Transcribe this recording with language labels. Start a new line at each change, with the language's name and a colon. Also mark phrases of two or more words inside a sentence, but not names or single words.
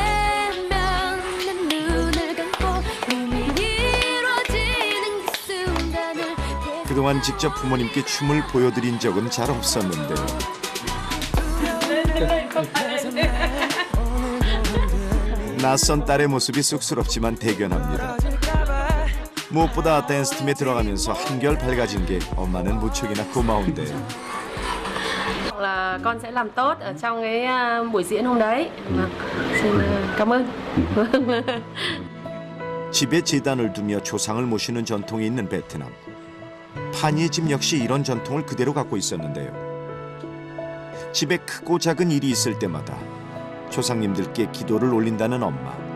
Korean: 그동안 직접 부모님께 춤을 보여드린 적은 잘 없었는데요. 낯선 딸의 모습이 쑥스럽지만 대견합니다. 무엇보다 댄스팀에 들어가면서 한결 밝아진 게 엄마는 무척이나 고마운데요.
Vietnamese: Là con sẽ làm tốt ở trong cái buổi diễn hôm đấy. Xin cảm ơn.
Korean: 집에 제단을 두며 조상을 모시는 전통이 있는 베트남. 파니의 집 역시 이런 전통을 그대로 갖고 있었는데요. 집에 크고 작은 일이 있을 때마다 조상님들께 기도를 올린다는 엄마.